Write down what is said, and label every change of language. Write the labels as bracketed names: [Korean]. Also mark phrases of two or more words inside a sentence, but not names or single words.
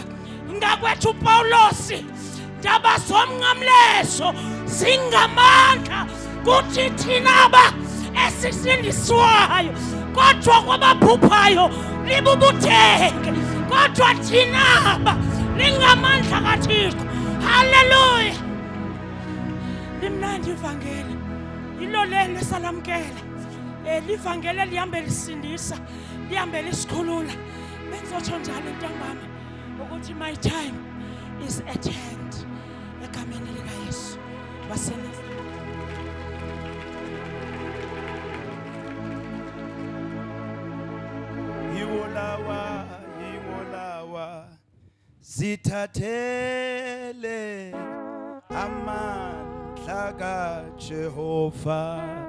[Xhosa] Ngakwethu uPawulos ndaba zomnqamlezo zingamandla kuthi thina esisindiswayo, kodwa kwabaphuphayo libubutheke, kodwa thina lingamandla kaThixo. Hallelujah. Limnandi ivangeli, yilo lelo salamkela. Livangeli lihambe lisindisa, lihambe lisikhulula. Benzotsho njalo entambama ukuthi [English] my time is at hand. [Xhosa] Egameni likaYesu waseNazareth. Iwolawa zithathele amandla kaJehova.